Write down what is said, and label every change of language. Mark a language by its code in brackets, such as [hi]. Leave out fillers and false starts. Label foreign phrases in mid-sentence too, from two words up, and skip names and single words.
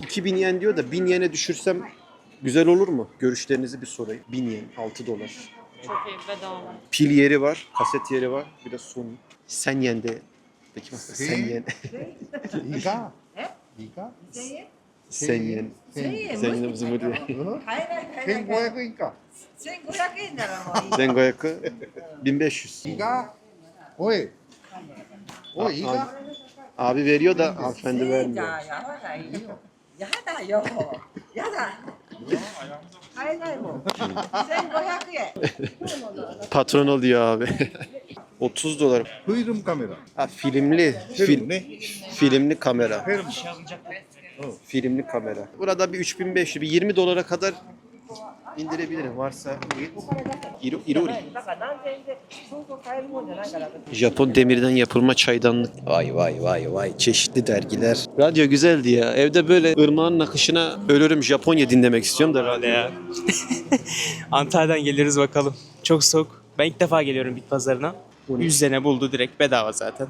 [tr] 2000 yen diyor da 1000 yene düşürsem güzel olur mu? Görüşlerinizi bir sorayım. 1000 yen, 6 dolar. Çok iyi bedava. Pil yeri var, kaset yeri var. Bir de Sony. [ja] 千円で. [tr] Peki bak [ja] 千円. 千円. 千円で [tr] bizim burada. [ja] 1500 円か。1500円ならもういい。 Zengoyaku 1500. いいかおい。おい、いいか [tr] Abi veriyor da hanımefendi vermiyor. [ja] やらないよ。やだよ。やだ。買えないもん。1500円。 [tr] Patron oluyor abi. 30 dolar. [ja] フィルムカメラ。 [tr] Ha, filmli. [ja] フィルムね。 [tr] Filmli kamera. [ja] フィルム。 [tr] Filmli kamera. Burada bir 3500, bir 20 dolara kadar indirebilirim. Varsa irori. [ja] だから何千円でそうそう買えるもんじゃないから。 [tr] Japon demirden yapılma çaydanlık. Vay vay vay vay. Çeşitli dergiler. Radyo güzeldi ya. Evde böyle ırmağın akışına ölürüm Japonya dinlemek istiyorum da radyo. Ya. Antalya'dan geliriz bakalım. Çok soğuk. Ben ilk defa geliyorum bit pazarına. 100 sene buldu direkt bedava zaten.